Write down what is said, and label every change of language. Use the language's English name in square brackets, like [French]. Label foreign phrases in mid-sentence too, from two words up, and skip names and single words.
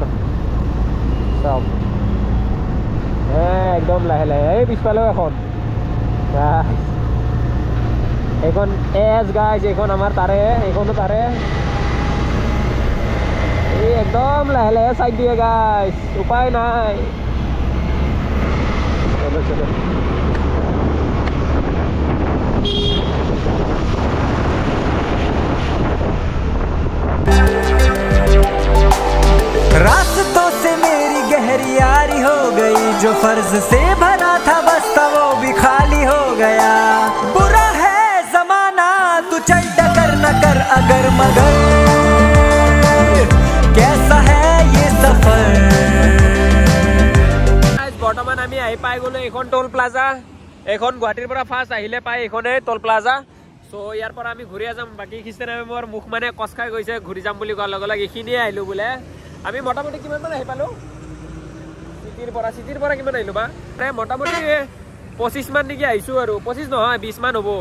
[Assamese] চাওক একদম লাহে লাহে, এই পিছফালেও এখন, এইখন এছ গাইজ, এইখন আমাৰ তাৰে, এইখনো তাৰে। এই একদম লাহে লাহে চাইড দিয়ে গাইজ, উপায় নাই। [Hindi] रास्तों से मेरी गहरी यारी हो गई, जो फर्ज से भरा था बस्ता वो भी खाली हो गया। बुरा है जमाना तू चल डकर न कर अगर मगर, कैसा है ये सफर। [Assamese] বৰ্তমান আমি আহি পাই গ'লো এইখন [English] toll plaza. [Assamese] এইখন গুৱাহাটীৰ পৰা ফাৰ্ষ্ট আহিলে পাই এইখনে [English] toll plaza. [Assamese] চ' ইয়াৰ পৰা আমি ঘূৰি যাম। বাকী খ্ৰীষ্টান মোৰ মুখ মানে কচ খাই গৈছে, ঘূৰি যাম বুলি কোৱাৰ লগে লগে এইখিনিয়ে আহিলোঁ বোলে। আমি মোটামুটি কিমানমান আহি পালোঁ চিটিৰ পৰা কিমান আহিলোঁ বা, মোটামুটি 25 মান নেকি আহিছোঁ, আৰু 25 নহয় 20 মান হ'ব।